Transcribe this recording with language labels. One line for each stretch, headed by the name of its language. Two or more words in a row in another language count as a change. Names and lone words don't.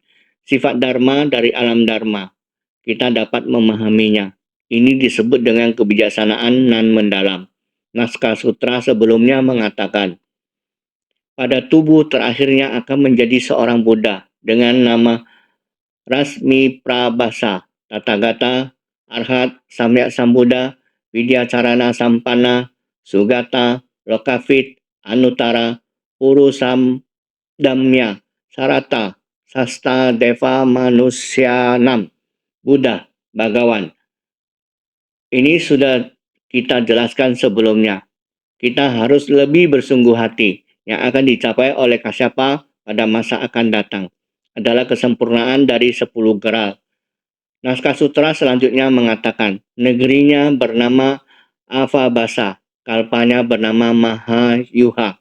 Indonesian: Sifat dharma dari alam dharma. Kita dapat memahaminya. Ini disebut dengan kebijaksanaan nan mendalam. Naskah sutra sebelumnya mengatakan, pada tubuh terakhirnya akan menjadi seorang Buddha dengan nama Rasmi Prabhasa,
Sanskrit: Tathagata, Arhat, Samyak Sambuddha, Vidyacarana Sampana, Sugata, Lokavit, Anutara, Purusam Damya, Sarata, Sasta Deva Manusyanam, Buddha,
Indonesian: Bhagawan. Ini sudah kita jelaskan sebelumnya. Kita harus lebih bersungguh hati. Yang akan dicapai oleh Kasyapa pada masa akan datang adalah kesempurnaan dari 10 geral. Naskah sutra selanjutnya mengatakan, negerinya bernama Avabasa, kalpanya bernama Mahayuha.